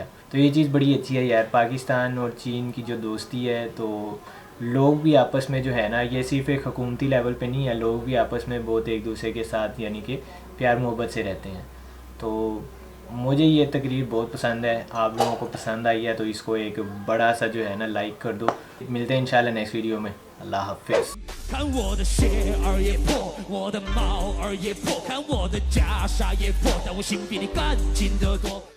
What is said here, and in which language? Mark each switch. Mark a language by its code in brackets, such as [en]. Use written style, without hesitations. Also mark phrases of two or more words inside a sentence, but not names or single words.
[ur] تو یہ چیز بڑی اچھی ہے یار، پاکستان اور چین کی جو دوستی ہے، تو لوگ بھی آپس میں جو ہے نا، یہ صرف ایک حکومتی لیول پہ نہیں ہے، لوگ بھی آپس میں بہت ایک دوسرے کے ساتھ یعنی کہ پیار محبت سے رہتے ہیں. تو مجھے یہ تقریر بہت پسند ہے، آپ لوگوں کو پسند آئی ہے تو اس کو ایک بڑا سا جو ہے نا لائک کر دو. ملتے ہیں ان شاءاللہ [en] next video [ur] میں. اللہ حافظ. [zh] 看我的鞋儿也破，我的帽儿也破，看我的袈裟也破，但我心比你干净得多。